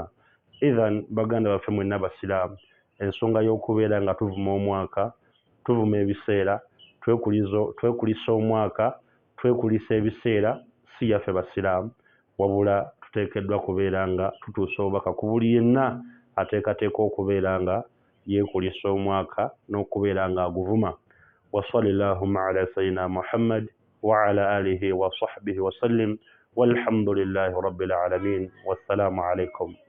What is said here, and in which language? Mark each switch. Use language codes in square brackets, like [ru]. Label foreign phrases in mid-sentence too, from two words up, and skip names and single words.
[lg] Idhan baganda baffe mwenna basiraamu, ensonga y'okubeera nga tuvuma omwaka, tuvuma ebiseera, twekulisa omwaka, twekulisa ebiseera si yaffe basiraamu, wabula tuteekeddwa kubeera nga tutuusa obubaka ku buli yenna ateekateeka okubeera nga yeekulisa omwaka n'okubeera nga aguvuma. [ar] وصلى الله على سيدنا محمد وعلى آله وصحبه وسلم والحمد لله رب العالمين. والسلام عليكم.